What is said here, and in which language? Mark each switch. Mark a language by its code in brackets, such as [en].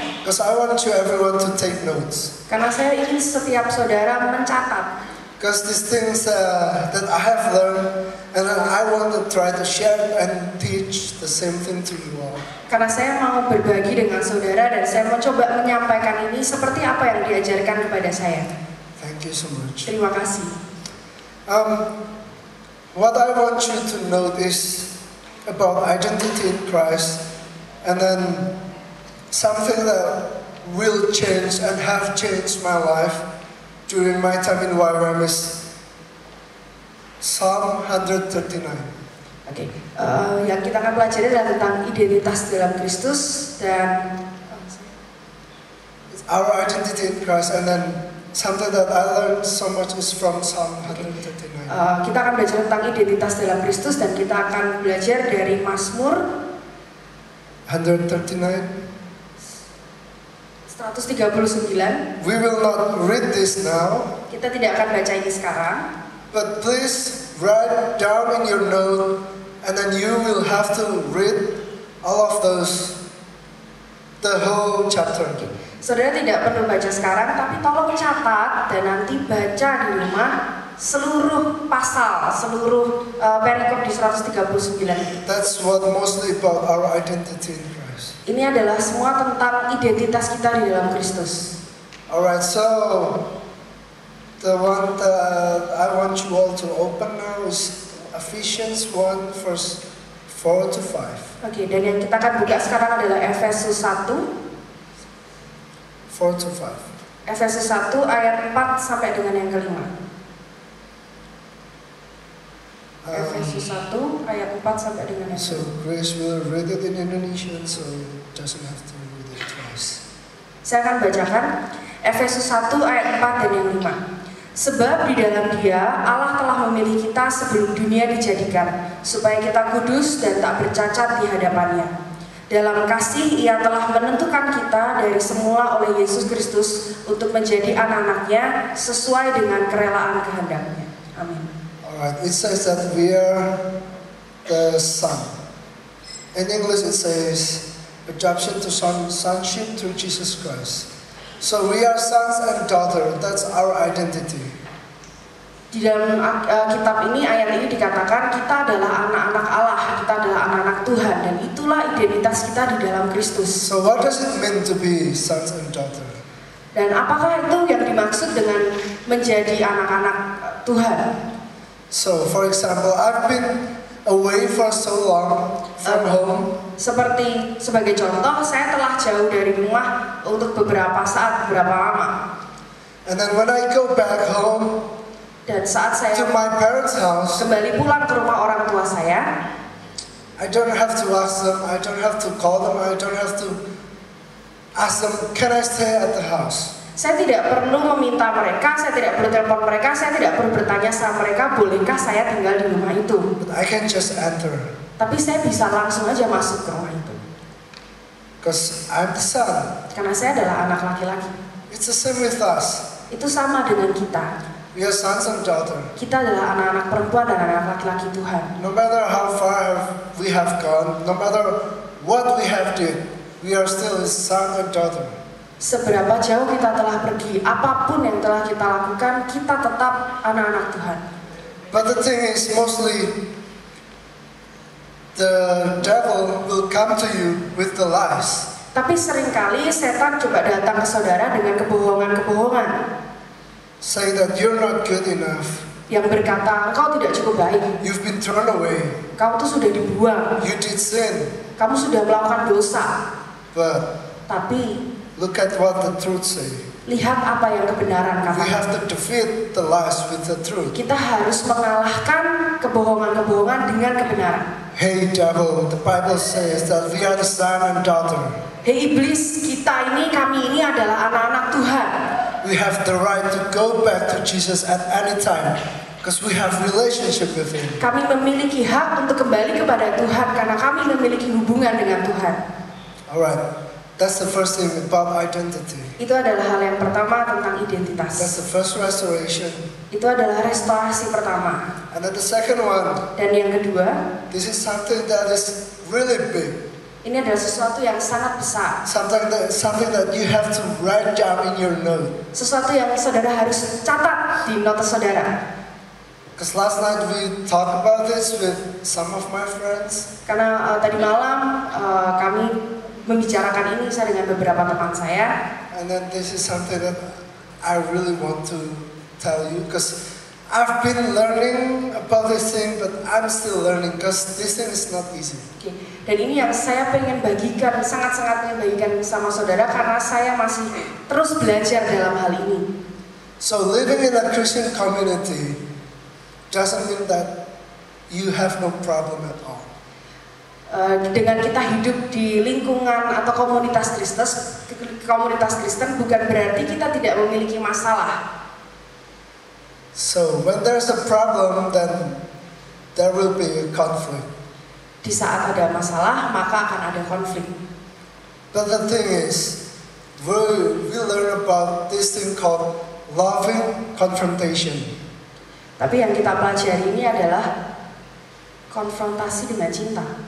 [en] Because I want you everyone to take notes. [id] Karena saya ingin setiap saudara mencatat. [en] Because these things that I have learned, and I want to try to share and teach the same thing to you all. [id] Karena saya mau berbagi dengan saudara dan saya mau coba menyampaikan ini seperti apa yang diajarkan kepada saya. [en] Thank you so much. [id] Terima kasih. [en] What I want you to note is about identity in Christ, and then something that will change and have changed my life during my time in YWAM is Psalm 139. [id] Oke, Yang kita akan pelajari adalah tentang identitas dalam Kristus dan [en] our identity in Christ, and then something that I learned so much is from Psalm 139. [id] kita akan belajar tentang identitas dalam Kristus dan kita akan belajar dari Mazmur 139. 139. [en] We will not read this now, [id] Kita tidak akan baca ini sekarang. [en] but please write down in your note, and then you will have to read all of those, the whole chapter. [id] Saudara tidak perlu baca sekarang, tapi tolong catat dan nanti baca di rumah seluruh pasal, seluruh perikop di 139. [en] That's what mostly about our identity in Christ. [id] Ini adalah semua tentang identitas kita di dalam Kristus. [en] Alright, so the one that I want you all to open now is Ephesians 1 verse 4 to 5. [id] Oke, dan yang kita akan buka sekarang adalah Efesus 1. [en] 4 to 5. [id] Efesus 1 ayat 4 sampai dengan yang kelima. Efesus 1 ayat 4 sampai dengan yang [en] So [id] kelima. [en] Grace will read it in Indonesian, so doesn't have to read it twice. [id] Saya akan bacakan Efesus 1 ayat 4 dan yang 5. Sebab di dalam Dia Allah telah memilih kita sebelum dunia dijadikan, supaya kita kudus dan tak bercacat di hadapan-Nya. Dalam kasih Ia telah menentukan kita dari semula oleh Yesus Kristus untuk menjadi anak-anak-Nya sesuai dengan kerelaan kehendak-Nya. Amin. [en] Alright, it says that we are the son. In English it says adoption to sonship through Jesus Christ. So we are sons and daughters, that's our identity. [id] Di dalam kitab ini, ayat ini dikatakan kita adalah anak-anak Allah, kita adalah anak-anak Tuhan, dan itulah identitas kita di dalam Kristus. [en] So what does it mean to be sons and daughters? [id] Dan apakah itu yang dimaksud dengan menjadi anak-anak Tuhan? [en] So for example, I've been away for so long from home. [id] Seperti sebagai contoh, saya telah jauh dari rumah untuk beberapa saat, beberapa lama. [en] And then when I go back home [id] Dan saat saya [en] to my parents' house, [id] kembali pulang ke rumah orang tua saya, [en] I don't have to ask them, I don't have to call them, I don't have to ask them, can I stay at the house? [id] saya tidak perlu meminta mereka, saya tidak perlu telepon mereka, saya tidak perlu bertanya sama mereka, bolehkah saya tinggal di rumah itu? [en] But I can just enter, [id] Tapi saya bisa langsung aja masuk ke rumah itu. [en] because I'm the son. [id] Karena saya adalah anak laki-laki. [en] It's the same with us. [id] Itu sama dengan kita. [en] We are sons and daughters. [id] Kita adalah anak-anak perempuan dan anak laki-laki Tuhan. [en] No matter how far we have gone, no matter what we have did, we are still his son and daughter. [id] Seberapa jauh kita telah pergi, apapun yang telah kita lakukan, kita tetap anak-anak Tuhan. [en] But the thing is, mostly the devil will come to you with the lies. [id] Tapi seringkali setan coba datang ke saudara dengan kebohongan-kebohongan [en] Say that you're not good enough. [id] yang berkata, engkau tidak cukup baik, [en] You've been thrown away. [id] kamu tuh sudah dibuang, [en] You did sin. [id] kamu sudah melakukan dosa. [en] But [id] Tapi [en] look at what the truth say. [id] lihat apa yang kebenaran [en] We have [id] katakan. [en] to defeat the lies with the truth. [id] Kita harus mengalahkan kebohongan-kebohongan dengan kebenaran. [en] Hey devil, the Bible says that we are the son and daughter. [id] Hei iblis, kami ini adalah anak-anak Tuhan. [en] We have the right to go back to Jesus at any time because we have relationship with him. [id] Kami memiliki hak untuk kembali kepada Tuhan karena kami memiliki hubungan dengan Tuhan. [en] Alright, that's the first thing about identity. [id] Itu adalah hal yang pertama tentang [en] That's [id] identitas. [en] the first restoration. [id] Itu adalah restorasi pertama. [en] And then the second one, [id] Dan yang kedua, [en] this is something that is really big. [id] ini adalah sesuatu yang sangat besar. [en] Something that you have to write down in your note. [id] Sesuatu yang saudara harus catat di nota saudara. [en] Because last night we talked about this with some of my friends. [id] Karena tadi malam kami membicarakan ini saya dengan beberapa teman saya. [en] And then this is something that I really want to tell you because I've been learning about this thing, but I'm still learning because this thing is not easy. [id] Oke. Dan ini yang saya pengen bagikan, sangat-sangat pengen bagikan sama saudara karena saya masih terus belajar dalam hal ini. [en] So living in a Christian community doesn't mean that you have no problem at all. [id] dengan kita hidup di lingkungan atau komunitas Kristen bukan berarti kita tidak memiliki masalah. [en] So when there's a problem, then there will be a conflict. [id] Di saat ada masalah, maka akan ada konflik. [en] But the thing is, we learn about this thing called loving confrontation. [id] Tapi yang kita pelajari ini adalah konfrontasi dengan cinta.